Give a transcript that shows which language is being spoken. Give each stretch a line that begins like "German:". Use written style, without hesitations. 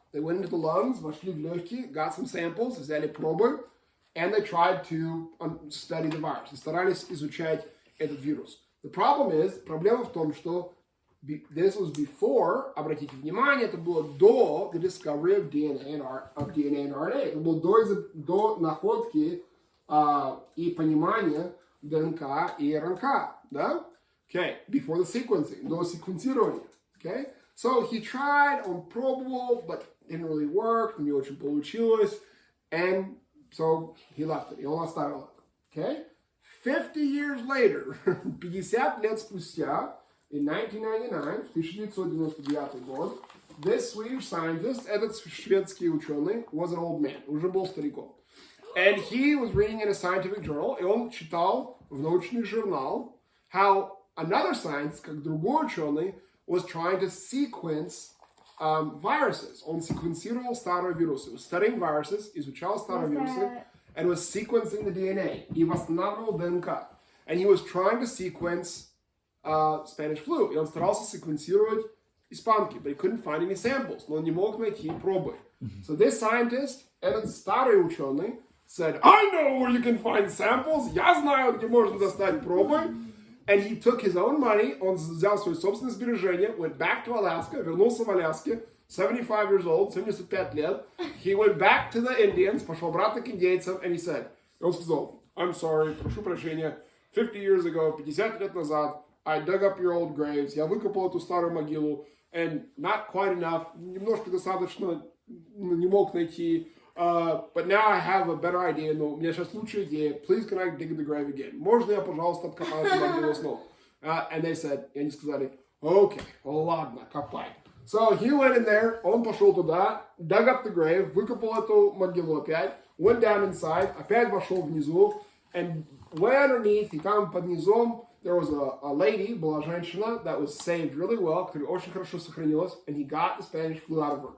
English: They went into the lungs,
Russian: вошли в легкие,
English: got some samples,
Russian: взяли пробы,
English: and they tried to study the virus.
Russian: И старались изучать этот вирус.
English: The problem is,
Russian: проблема в том, что
English: this was before,
Russian: обратите внимание, это было до
English: the discovery of DNA and RNA.
Russian: Это было до находки и понимания ДНК и РНК, да?
English: Okay, before the sequencing,
Russian: до секвенцирования,
English: okay? So he tried,
Russian: он пробовал,
English: but didn't really work,
Russian: не очень получилось,
English: and so he left it,
Russian: и он оставил это,
English: okay? 50 years later,
Russian: 50 лет спустя,
English: in 1999,
Russian: в 1999 год,
English: this Swedish scientist,
Russian: этот шведский ученый,
English: was an old man,
Russian: уже был стариком.
English: And he was reading in a scientific journal,
Russian: и он читал в научный журнал
English: how another scientist,
Russian: как другой ученый,
English: was trying to sequence viruses.
Russian: Он секвенцировал старые вирусы.
English: Studying viruses,
Russian: изучал старые вирусы,
English: and was sequencing the DNA.
Russian: И восстанавливал ДНК.
English: And he was trying to sequence Spanish flu.
Russian: И он старался секвенцировать испанки,
English: but he couldn't find any samples.
Russian: Но он не мог найти пробы.
English: So this scientist,
Russian: этот старый ученый,
English: said, I know where you can find samples.
Russian: Я знаю, где можно достать пробы.
English: And he took his own money,
Russian: он взял свои собственные сбережения,
English: went back to Alaska,
Russian: вернулся в Аляске,
English: 75 years old,
Russian: 75 лет.
English: He went back to the Indians,
Russian: пошел обратно к индейцам,
English: and he said,
Russian: он сказал,
English: I'm sorry,
Russian: прошу прощения,
English: 50 years ago,
Russian: 50 лет назад,
English: I dug up your old graves,
Russian: я выкопал эту старую могилу,
English: and not quite enough,
Russian: немножко достаточно, не мог найти,
English: but now I have a better idea,
Russian: но у меня сейчас лучшая идея,
English: please can I dig the grave again?
Russian: Можно я, пожалуйста, откопаю эту могилу снова?
English: And they said,
Russian: и они сказали, okay, ладно, копай.
English: So he went in there,
Russian: он пошел туда,
English: dug up the grave,
Russian: выкопал эту могилу опять,
English: went down inside,
Russian: опять вошел внизу,
English: and way underneath,
Russian: и там под низом,
English: there was a lady,
Russian: была женщина,
English: that was saved really well,
Russian: которая очень хорошо сохранилась,
English: and he got the Spanish flu out of her.